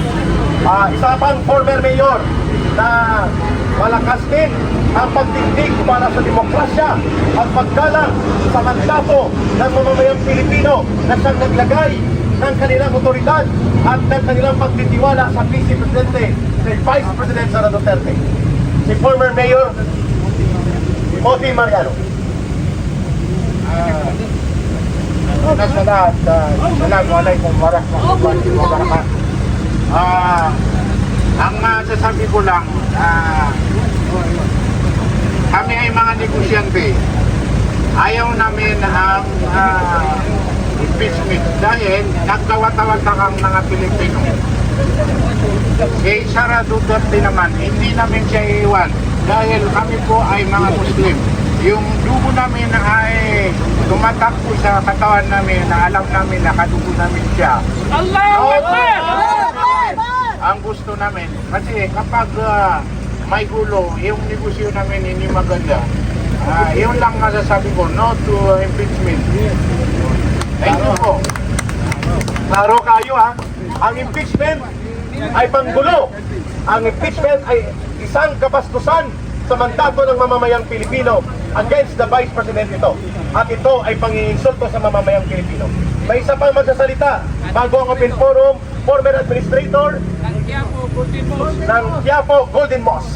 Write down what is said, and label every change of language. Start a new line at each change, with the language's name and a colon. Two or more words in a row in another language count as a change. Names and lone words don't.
Filipino: Isa pang
English: former mayor
Filipino: na malakas din ang pagdigdig para sa demokrasya at paggalang sa mandato ng mamamayang Pilipino na siyang naglagay ng kanilang otoridad at ng kanilang pagtitiwala sa Vice Presidente, si Vice President Sara Duterte. Si
English: former mayor
Filipino: Timothy Mariano. Una sa lahat,
Arabic: السلام عليكم ورحمة الله وبركاته.
Filipino: Ang sasabi ko lang, kami ay mga negosyante. Ayaw namin ang impeachment dahil nagtawat-tawat ang mga Pilipino. Si Sara Duterte naman, hindi namin siya iiwan dahil kami po ay mga Muslim. Yung dugo namin ay tumatakbo sa katawan namin na alam namin na kadugo namin siya.
Arabic: الله أكبر!
Filipino: Ang gusto namin, kasi kapag may gulo, yung negosyo namin hindi maganda. Yun lang masasabi ko,
English: no to impeachment. Thank you po.
Filipino: Klaro kayo ha. Ang impeachment ay panggulo. Ang impeachment ay isang kabastusan sa mandato ng mamamayang Pilipino
English: against the Vice President
Filipino: ito. At ito ay panginsulto sa mamamayang Pilipino. May isa pang magsasalita bago ang
English: open forum, former administrator
Filipino: ng Quiapo Golden Mosque.